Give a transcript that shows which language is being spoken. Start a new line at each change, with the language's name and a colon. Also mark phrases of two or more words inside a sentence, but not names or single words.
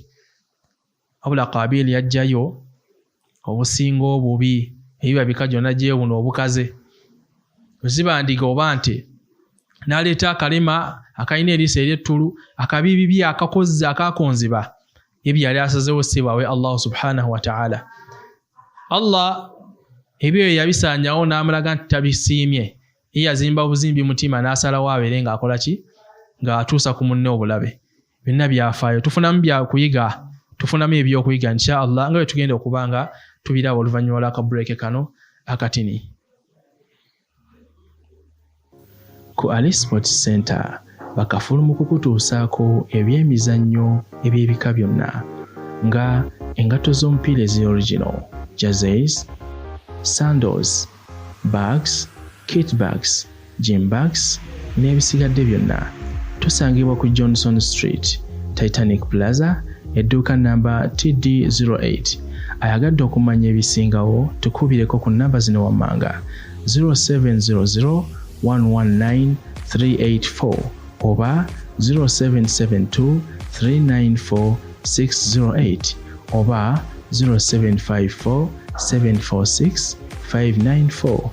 Ganda: Wabula Qabil yajjayo obusinga obubi, ebiba bikajjo n'ajjayo buno obukaze. Bwe ziba ndiga oba nte n'aleeta akalema akalina eriiso ery'ettulu, akabibi bye akakonziba, ebyo yali asazeewo sibaawe Allah
Arabic: سبحانه وتعالى.
Ganda: Allah ebyo yabisaanyawo n'amulaga nti tabisiimye, ye yazimba obuzimbi mutima n'asalawo abeere ng'akola ki? Ng'atuusa ku munne obulabe. Byonna byafaayo, tufunamu byakuyiga, tufunamu ebyokuyiga
Arabic: إن شاء الله,
Ganda: nga bwe tugenda okuba nga tubiraba oluvannyuma lw'akabureke kano akatini. Ku Ali Sports Center bakafulu mu kukutuusaako ebyemizannyo eby'ebika byonna nga engatto z'omupiira ezi-original,
English: jerseys, sandals, bags, kit bags, gym bags
Ganda: n'ebisigadde byonna. Tusangibwa ku Johnson Street, Titanic Plaza, edduuka namba TD08. Ayagadde okumanya ebisingawo tukubireko ku namba zino wammanga 0700 119 384 oba 0772 394 608 oba 0754 746 594.